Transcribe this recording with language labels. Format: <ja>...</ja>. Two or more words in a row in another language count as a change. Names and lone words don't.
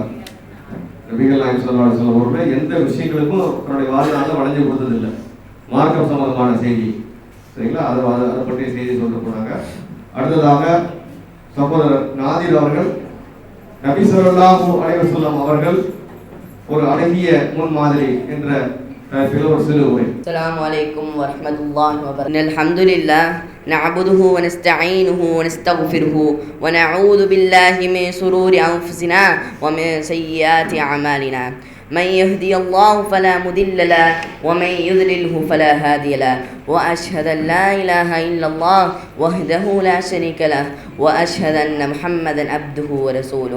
<ta>நபிகள் நாயகம்</ta> <ar>صلى الله عليه وسلم</ar> <ta>அவர்கள் எந்த விஷயங்களுக்கும் தன்னுடைய வாழ்நாளில் வளைஞ்சு கொடுத்ததில்லை. மார்க்கம் சம்பந்தமான செய்தி சரிங்களா, அதை பற்றிய செய்தி சொல்ல போனாங்க. அடுத்ததாக சகோதரர் நாதிர் அவர்கள் நபி</ta> <ar>صلى الله عليه وسلم</ar> <ta>அவர்கள் ஒரு அழகிய முன்மாதிரி என்ற</ta> <ar>السلام عليكم ورحمة الله وبركاته. الحمد لله نعبده ونستعينه ونستغفره ونعوذ بالله من شرور أنفسنا ومن سيئات أعمالنا. من يهدي الله فلا مضل له ومن يضلله فلا هادي له وأشهد أن لا إله إلا الله وحده لا شريك له وأشهد أن محمدا عبده ورسوله.</ar>